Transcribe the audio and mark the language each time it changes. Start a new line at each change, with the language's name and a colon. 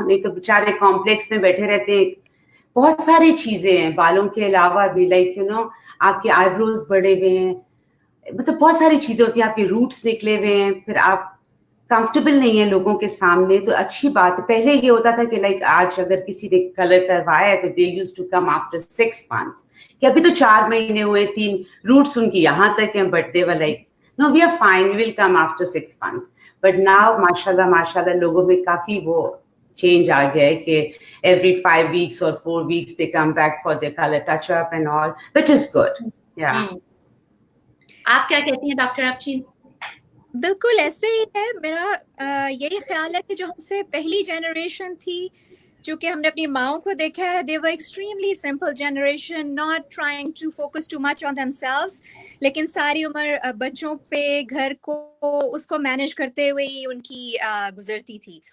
Hindi: नहीं तो बेचारे कॉम्प्लेक्स में बैठे रहते हैं, बहुत सारी चीजें हैं बालों के अलावा भी, लाइक यू नो आपके आईब्रोज बढ़े हुए हैं, मतलब बहुत सारी चीजें होती हैं, आपके रूट्स निकले हुए हैं, फिर आप कंफर्टेबल नहीं है लोगों के सामने, तो अच्छी बात है। पहले ये होता था कि लाइक आज अगर किसी ने कलर करवाया है तो
English: they used to come after 6 months,
Hindi: कि अभी तो 4 महीने हुए, 3 रूट्स उनकी यहाँ तक हैं,
English: But they were like no we are fine, we will come after 6 months।
Hindi: But now माशाल्लाह माशाल्लाह लोगों में काफी वो चेंज आ गया है कि
English: every 5 weeks or 4 weeks they come back for their color touch up and all, which is good, yeah।
Hindi: आप क्या कहती हैं डॉक्टर अफशीन? बिल्कुल ऐसे ही है, मेरा यही ख्याल है कि जो हमसे पहली जनरेशन थी, जो कि हमने अपनी माओं को देखा है,
English: they were extremely simple generation, not trying to focus too much on themselves,
Hindi: लेकिन सारी उम्र बच्चों पे, घर को उसको मैनेज करते हुए ही उनकी गुजरती थी।